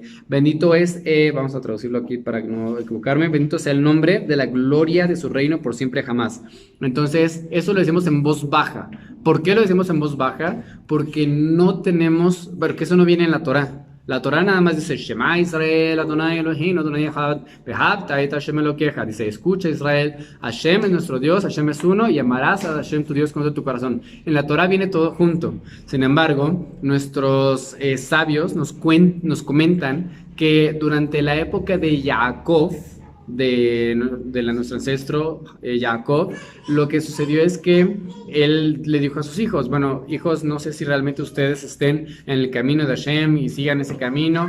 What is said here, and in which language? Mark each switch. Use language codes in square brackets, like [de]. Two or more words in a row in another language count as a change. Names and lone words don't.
[es] Bendito es, vamos a traducirlo aquí para no equivocarme, bendito sea el nombre de la gloria de su reino por siempre jamás. Entonces, eso lo decimos en voz baja. ¿Por qué lo decimos en voz baja? Porque eso no viene en la Torá. La Torá nada más dice [he] שמע ישראל אדוני אלוהים אדוני אחד ואהבת את השם אלוקיך. [es] Dice: escucha Israel, Hashem es nuestro Dios, Hashem es uno, y amarás a Hashem tu Dios con todo tu corazón. En la Torá viene todo junto. Sin embargo, nuestros sabios nos comentan que durante la época de Jacob, de nuestro ancestro Jacob, lo que sucedió es que él le dijo a sus hijos: bueno, hijos, no sé si realmente ustedes estén en el camino de Hashem y sigan ese camino.